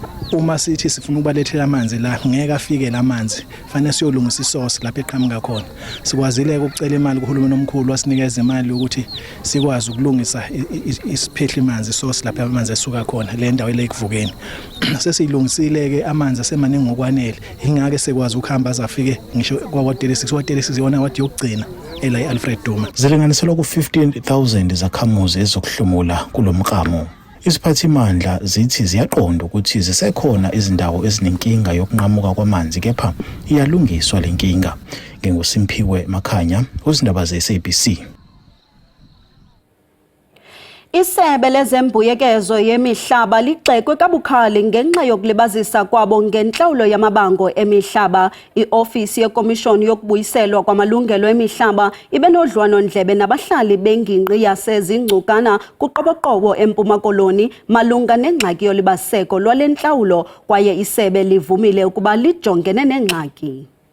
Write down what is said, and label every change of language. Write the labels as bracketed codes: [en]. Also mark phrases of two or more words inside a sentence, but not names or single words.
[zu] uma sithi sifuna ukubalethela amanzi la ngeke afike lamanzi fanele siyolungisa isource lapha eqhamuka khona sikwazile ukucela imali kuhulumeni omkhulu wasinikeza imali ukuthi sikwazi ukulungisa isiphehla amanzi isource lapha amanzi esuka khona le ndawo ile kuvukeni sesiyilungisile ke amanzi asemaningi ngokwanele ingake sekwazi ukuhamba azafike ngisho kwa-36 yona wathi yokugcina ela iAlfred Duma zilinganiselwa ku-15,000 zakhamuzi ezokuhlomula kulomklamo. Iziphathimandla zithi ziyaqonda ukuthi zisekhona izindawo ezinenkinga yokunqamuka kwamanzi kepha iyalungiswa lenkinga. NginguSimphiwe Makhanya, uzindaba ze-SABC. [xh] Isebe lezembuyekezo yemihlaba ligxekwe kabukhali ngenxa yokulibazisa kwabo ngenhlawulo yamabango emihlaba. I-ofisi yekomishoni yokubuyiselwa kwamalungelo emihlaba ibe nodlwano ndlebe nabahlali bengingqi yasezingcukana kuqoboqobo eMpuma Koloni malunga nengxaki yolibaseko lwale nhlawulo kwaye isebe livumile ukuba lijongene nengxaki.